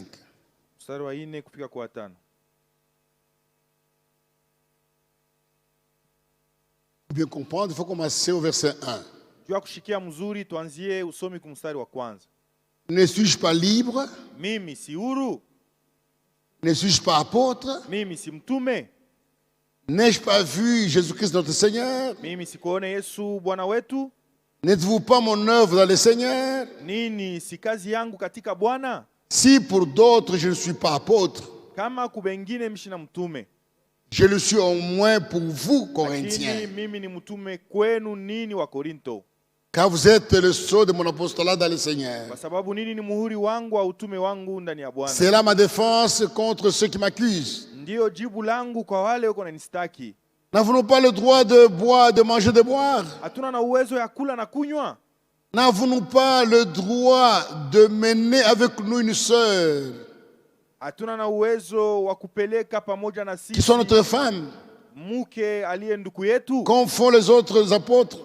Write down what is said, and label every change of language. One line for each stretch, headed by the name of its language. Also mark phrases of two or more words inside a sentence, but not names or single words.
Swahili: Mstari wa 4 kufika kwa 5.
French: Pour bien comprendre, il faut commencer au verset 1.
Swahili: Juu ya kushikia mzuri tuanzie usomi kwa mstari wa kwanza.
French: Ne suis-je pas libre?
Swahili: Mimi si huru?
French: Ne suis-je pas apôtre?
Swahili: Mimi si mtume?
French: N'ai-je pas vu Jésus-Christ notre Seigneur?
Swahili: Mimi sikuone Yesu Bwana wetu?
French: N'êtes-vous pas mon œuvre dans le Seigneur?
Swahili: Nini si kazi yangu katika Bwana?
French: Si pour d'autres je ne suis pas apôtre,
Swahili: Kama kubengine mshina mtume,
French: je le suis au moins pour vous,
Swahili: lakini Corinthiens. mimi ni mtume kwenu nini wa Korinto,
French: Car vous êtes le sceau de mon apostolat dans le Seigneur.
Swahili: kwa sababu nini ni muhuri wangu wa utume wangu ndani ya Bwana.
French: C'est là ma défense contre ceux qui m'accusent.
Swahili: Ndiyo jibu langu kwa wale wako nanistaki.
French: N'avons-nous pas le droit de boire, de manger, de boire?
Swahili: Hatuna na uwezo ya kula na kunywa?
French: N'avons-nous pas le droit de mener avec nous une sœur
Swahili: Hatuna na uwezo wa kupeleka pamoja na
French: qui soit
Swahili: sisi
French: notre femme,
Swahili: mke aliye ndugu yetu
French: comme font les autres apôtres,